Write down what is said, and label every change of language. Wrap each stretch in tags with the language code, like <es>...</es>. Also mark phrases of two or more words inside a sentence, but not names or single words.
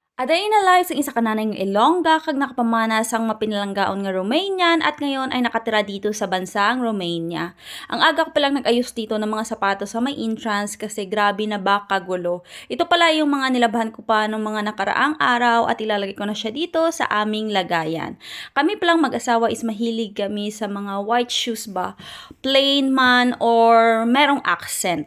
<en>A day in a life</en> <hil>sa isa ka nanay nga Ilongga kag nakapamana sang mapinalanggaon nga Romanian</hil> <tl>at ngayon ay nakatira dito sa bansang Romania. Ang aga ko palang nag-ayos dito ng mga sapatos sa may entrance kasi grabe na ba kagulo. Ito pala yung mga nilabhan ko pa ng mga nakaraang araw at ilalagay ko na siya dito sa aming lagayan. Kami palang mag-asawa is mahilig kami sa mga</tl> <en>white shoes</en> <tl>ba, plain man or merong accent.</tl>